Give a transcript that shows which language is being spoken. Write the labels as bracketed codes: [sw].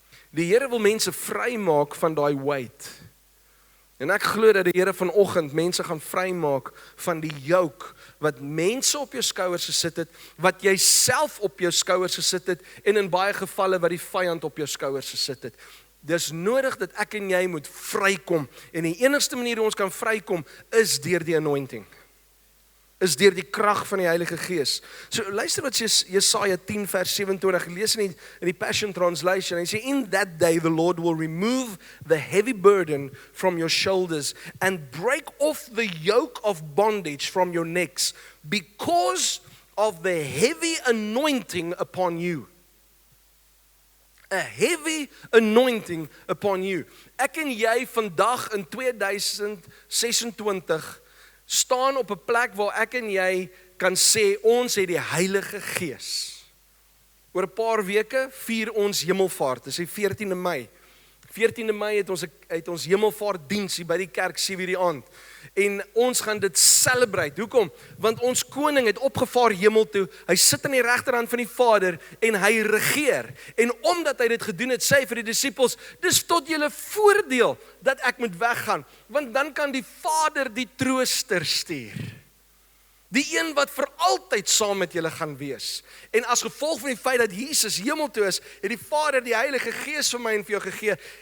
[af] Die Here wil mense vrymaak van daai weight. En ek glo dat die Here vanoggend mense gaan vrymaak van die juk wat mense op jou skouers gesit het, wat jy self op jou skouers gesit het en in baie gevalle wat die vyand op jou skouers gesit het. Dis nodig dat ek en jy moet vrykom en die enigste manier hoe ons kan vrykom is deur die anointing. Is deur die krag van die Heilige Gees. So luister wat Jesaja 10 vers 27 lees in die Passion Translation. Hy sê, [en] in that day the Lord will remove the heavy burden from your shoulders and break off the yoke of bondage from your necks because of the heavy anointing upon you. A heavy anointing upon you. [af] Ek en jy vandag in 2026 staan op 'n plek waar ek en jy kan sê, ons het die Heilige Gees. Oor 'n paar weke vier ons Hemelvaart, dis die 14de Mei. 14de Mei het ons Hemelvaartdiens hier by die kerk 7:00 die aand. En ons gaan dit celebrate. Hoekom? Want ons koning het opgevaar hemel toe. Hy sit aan die regterhand van die Vader en hy regeer. En omdat hy dit gedoen het, sê hy vir die disippels, dis tot julle voordeel dat ek moet weggaan, want dan kan die Vader die trooster stuur. Die een wat vir altyd saam met julle gaan wees. En as gevolg van die feit dat Jesus hemel toe is, het die Vader die Heilige Gees vir my en vir jou gegee.